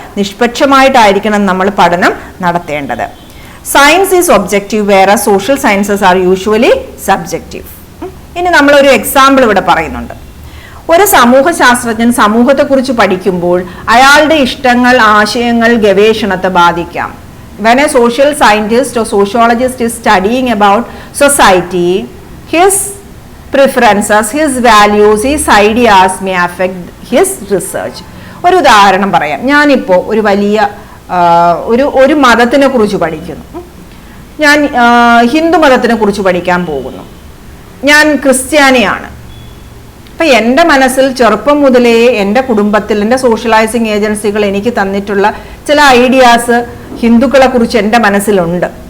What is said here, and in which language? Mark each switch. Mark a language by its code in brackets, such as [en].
[ml] നിഷ്പക്ഷമായിട്ടായിരിക്കണം നമ്മൾ പഠനം നടത്തേണ്ടത്. [en] Science is objective, വേറെ social sciences are usually subjective. [ml] ഇനി നമ്മളൊരു എക്സാമ്പിൾ ഇവിടെ പറയുന്നുണ്ട്. ഒരു സമൂഹ ശാസ്ത്രജ്ഞൻ സമൂഹത്തെക്കുറിച്ച് പഠിക്കുമ്പോൾ അയാളുടെ ഇഷ്ടങ്ങൾ, ആശയങ്ങൾ ഗവേഷണത്തെ ബാധിക്കാം. [en] When a social scientist or sociologist is studying about society, his preferences, his values, his ideas may affect his research. [ml] ഒരു ഉദാഹരണം പറയാം. ഞാനിപ്പോൾ ഒരു വലിയ ഒരു മതത്തിനെ കുറിച്ച് പഠിക്കുന്നു. ഞാൻ ഹിന്ദു മതത്തിനെ കുറിച്ച് പഠിക്കാൻ പോകുന്നു. ഞാൻ ക്രിസ്ത്യാനിയാണ്. അപ്പം എൻ്റെ മനസ്സിൽ ചെറുപ്പം മുതലേ എൻ്റെ കുടുംബത്തിൽ എൻ്റെ സോഷ്യലൈസിങ് ഏജൻസികൾ എനിക്ക് തന്നിട്ടുള്ള ചില ഐഡിയാസ് ഹിന്ദുക്കളെ കുറിച്ച് എൻ്റെ മനസ്സിലുണ്ട്.